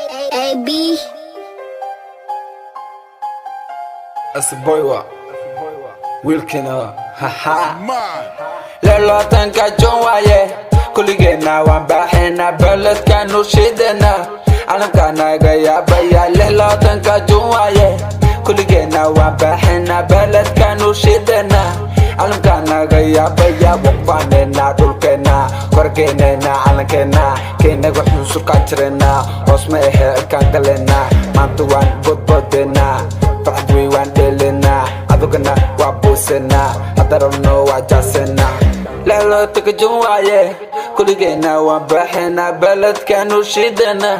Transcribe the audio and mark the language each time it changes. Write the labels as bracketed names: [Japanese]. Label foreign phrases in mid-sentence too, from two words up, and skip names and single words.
[English] AB. That's a boy what? [Somali] Wilkina, haha. Lelo tanka jonwaye, kuligena wan baxena beledka nushidena. Alamka naga yabaya, lelo tanka jonwaye, kuligena wan baxena beledka nushidena. Alamka naga yabaya, waqfanena dhulkena, korgenena calankena, keenaga wuxuu surkaan jirena, hoos ma ehe irkaan galena, maanta waan bodbodena. Factory waan dhelena, adugana waa buusena, hadarabno waa jaasena. Lelo taka jonwaye, kuligena waan baxena beledka nushidena.